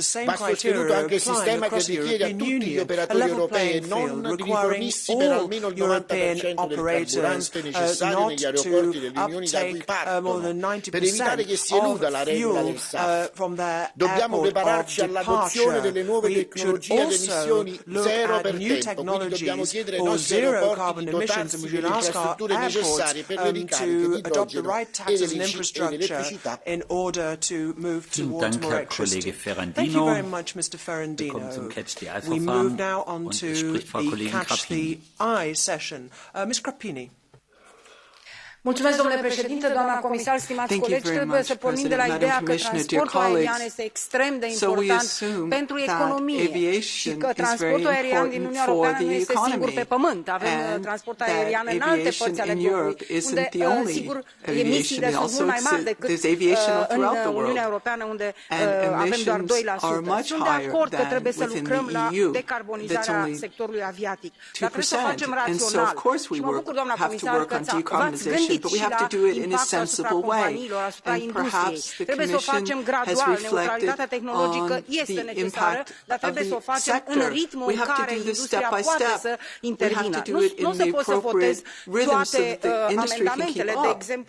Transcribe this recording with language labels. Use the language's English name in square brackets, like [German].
[Italian] Va sostenuto anche il sistema che richiede a tutti gli operatori europei e non di rifornirsi per almeno il 90% del carburante necessario negli aeroporti delle Unioni da cui partono, per evitare che si eluda la regola del SAF. Dobbiamo prepararci all'adozione delle nuove tecnologie ad emissioni zero per tempo, quindi dobbiamo chiedere ai nostri aeroporti di dotarsi delle infrastrutture necessarie per le ricariche di idrogeno e dell'elettricità. [German] Vielen Dank, Herr Kollege Ferrandino. Wir kommen zum Catch-the-Eye-Verfahren und es spricht Frau Kollegin Grappini. [English] Ms. Grappini. [Romanian] Mulțumesc, domnule președinte, doamna comisar, stimați colegi. Trebuie să pornim de la ideea că transportul aerian este extrem de important pentru economie și că transportul aerian din Uniunea Europeană nu este singur pe pământ. Avem transport aerian în alte părți ale globului, unde, sigur, emisiile sunt mult mai mari decât în Uniunea Europeană, unde avem doar 2%. Sunt de acord că trebuie să lucrăm la decarbonizarea sectorului aviatic. Dar trebuie să o facem rațional. Și mă bucur, doamna comisar, că v-ați gândit [English] but we have to do it in a sensible way. And perhaps the Commission has reflected on the impact of the sector. We have to do this step by step. We have to do it in the appropriate rhythm so that the industry can keep up.